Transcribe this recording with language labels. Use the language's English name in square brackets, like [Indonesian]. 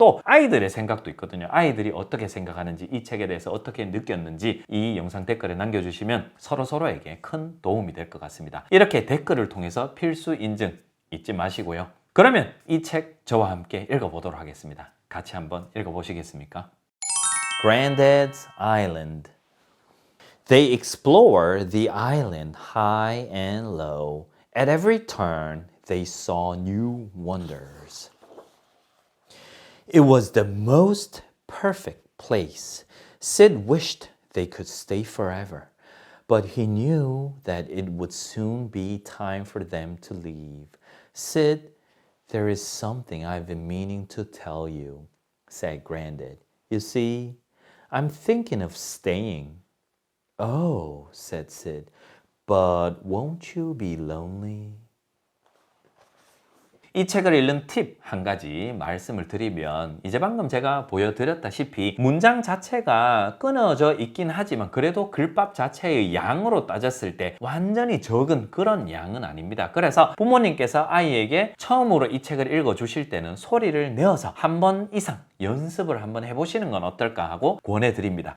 [Korean] 또 아이들의 생각도 있거든요. 아이들이 어떻게 생각하는지, 이 책에 대해서 어떻게 느꼈는지 이 영상 댓글에 남겨주시면 서로서로에게 큰 도움이 될 것 같습니다. 이렇게 댓글을 통해서 필수 인증 잊지 마시고요. 그러면 이 책 저와 함께 읽어보도록 하겠습니다. 같이 한번 읽어보시겠습니까? [English] Granddad's Island. They explore the island high and low. At every turn, they saw new wonders. It was the most perfect place. Sid wished they could stay forever, but he knew that it would soon be time for them to leave. Sid, there is something I've been meaning to tell you, said Granddad. You see, I'm thinking of staying. Oh, said Sid, but won't you be lonely? [Korean] 이 책을 읽는 팁 한 가지 말씀을 드리면 이제 방금 제가 보여드렸다시피 문장 자체가 끊어져 있긴 하지만 그래도 글밥 자체의 양으로 따졌을 때 완전히 적은 그런 양은 아닙니다. 그래서 부모님께서 아이에게 처음으로 이 책을 읽어주실 때는 소리를 내어서 한 번 이상 연습을 한번 해보시는 건 어떨까 하고 권해드립니다.